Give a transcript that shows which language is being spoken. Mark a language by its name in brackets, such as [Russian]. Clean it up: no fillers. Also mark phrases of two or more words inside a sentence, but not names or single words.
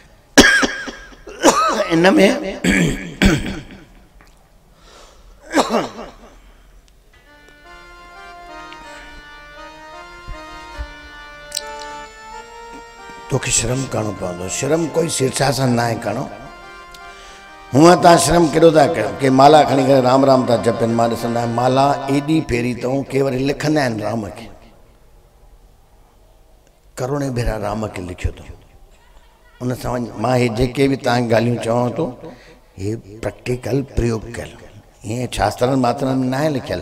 [Sindhi] इन में तोखे श्रम करणो पवंदो। श्रम कोई शीर्षासन न आहे करणो। हूअं तव्हां श्रम केॾो था कयो, के माला खणी करे राम राम था जपनि। मां ॾिसंदा आहियूं माला एॾी फेरी अथऊं, के वरी लिखंदा आहिनि राम खे, करोड़े भेरा राम खे लिखियो अथऊं। उन सां मां हे जेके बि तव्हां ॻाल्हियूं चवां थो, हे प्रैक्टिकल प्रयोग कयल, हीअं शास्त्रनि मात्रनि में न आहे लिखियलु।